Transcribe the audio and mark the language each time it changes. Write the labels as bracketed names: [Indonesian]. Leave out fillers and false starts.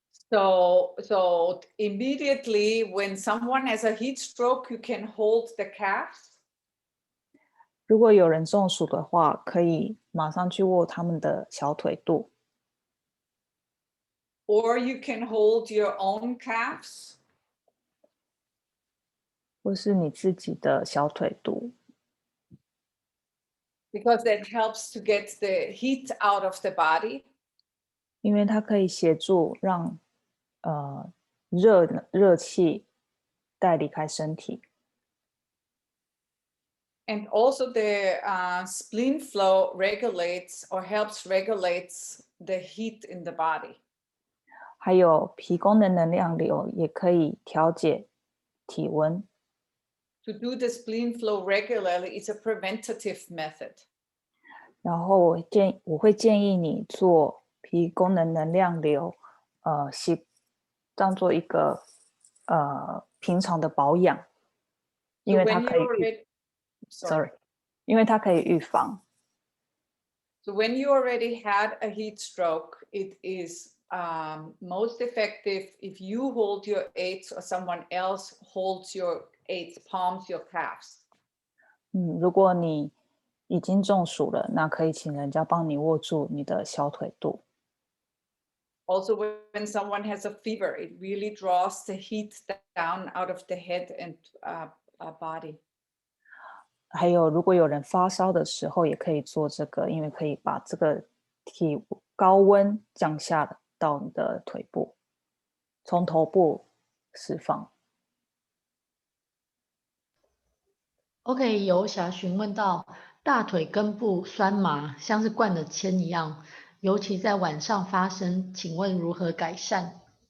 [English] So immediately when someone has a heat stroke, you can hold the calves. [Chinese] 如果有人中暑的话，可以马上去握他们的小腿肚。 [English] Or you can hold your own calves. [Chinese] 或是你自己的小腿肚。 [English] because that helps to get the heat out of the body. [Chinese] 因为它可以协助让热气带离开身体。 [English] And also the spleen flow regulates or helps regulates the heat in the body. [Chinese] 还有脾功能能量流也可以调节体温。 [English] To do the spleen flow regularly is a preventative method. [Chinese] 然后我会建议你做脾功能能量流，当做一个平常的保养，因为它可以因为它可以预防。 [English] So when you already had a heat stroke, it is most effective if you hold your eights or someone else holds your eights, palms your calves. [Chinese] 如果你已经中暑了，那可以请人家帮你握住你的小腿肚。 [English] Also, when someone has a fever, it really draws the heat down out of the head and body. [Chinese] 还有，如果有人发烧的时候，也可以做这个，因为可以把这个高温降下到你的腿部，从头部释放。 OK， 有想询问到大腿根部酸麻，像是灌了铅一样，尤其在晚上发生，请问如何改善？